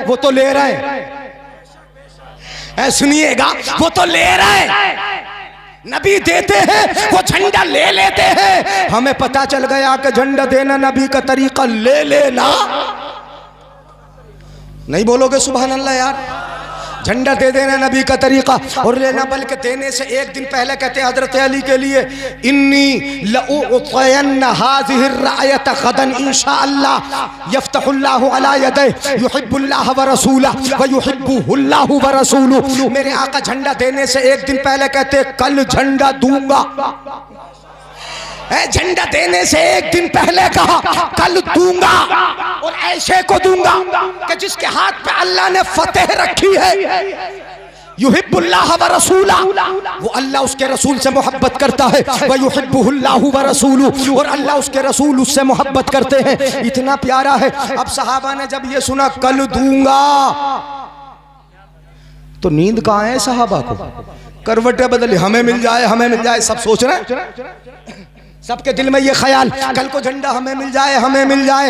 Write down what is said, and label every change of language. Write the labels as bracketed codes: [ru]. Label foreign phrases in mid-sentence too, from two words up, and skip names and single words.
[hi] वो तो ले रहे हैं, सुनिएगा, वो तो ले रहे हैं, नबी देते हैं, वो झंडा ले लेते हैं। हमें पता चल गया कि झंडा देना नबी का तरीका, ले लेना नहीं। बोलोगे [ar] سبحان الله [hi] यार? झंडा दे देना नबी का तरीका, और लेना बल्कि देने से एक दिन पहले कहते हैं हजरत अली के लिए [ar] إني لأعطين هذه الراية غدا إن شاء الله يفتح الله على يديه يحب الله ورسوله ويحبه الله ورسوله. [hi] मेरे आका झंडा देने से एक दिन पहले कहते कल झंडा दूंगा। झंडा देने से एक दिन पहले कहा कल दूंगा, और ऐसे को दूंगा कि जिसके हाथ पे अल्लाह ने फतेह रखी है। [ar] يحب الله ورسوله, [hi] वो अल्लाह उसके रसूल से मोहब्बत करता है, [ar] ويحبه الله ورسوله, [hi] और अल्लाह उसके रसूल उससे मोहब्बत करते हैं। इतना प्यारा है। अब सहाबा ने जब ये सुना कल दूंगा तो नींद कहाँ है सहाबा को? करवटें बदली, हमें मिल जाए, हमें मिल जाए, सब सोच रहे हैं, सबके दिल में ये ख्याल कल को झंडा हमें मिल जाए, हमें मिल जाए।